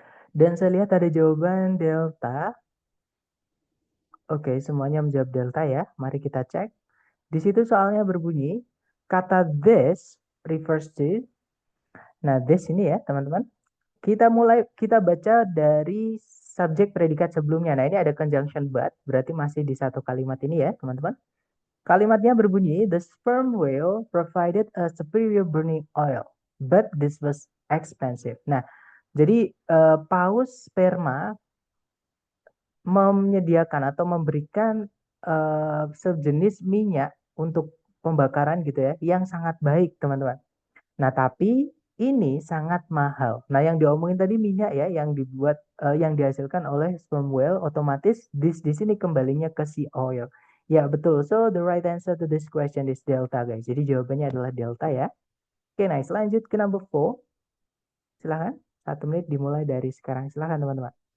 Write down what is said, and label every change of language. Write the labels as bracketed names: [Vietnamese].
[Indonesian] Dan saya lihat ada jawaban delta. Oke, semuanya menjawab delta ya. Mari kita cek. Di situ soalnya berbunyi, kata [English] this refers to, [Indonesian] nah this ini ya teman-teman. Kita baca dari subjek predikat sebelumnya. Nah ini ada conjunction but, berarti masih di satu kalimat ini ya teman-teman. Kalimatnya berbunyi, [English] the sperm whale provided a superior burning oil, but this was expensive. [Indonesian] Nah, jadi paus sperma menyediakan atau memberikan sejenis minyak untuk pembakaran gitu ya, yang sangat baik teman-teman. Nah, tapi ini sangat mahal. Nah, yang diomongin tadi minyak ya, yang dibuat, yang dihasilkan oleh sperm whale, otomatis di sini kembalinya ke sea oil. Ya, betul. [English] So, the right answer to this question is delta, guys. [Indonesian] Jadi jawabannya adalah delta ya. Oke, nice. Lanjut ke number 4. Silahkan. 1 menit dimulai dari sekarang. Silahkan, teman-teman.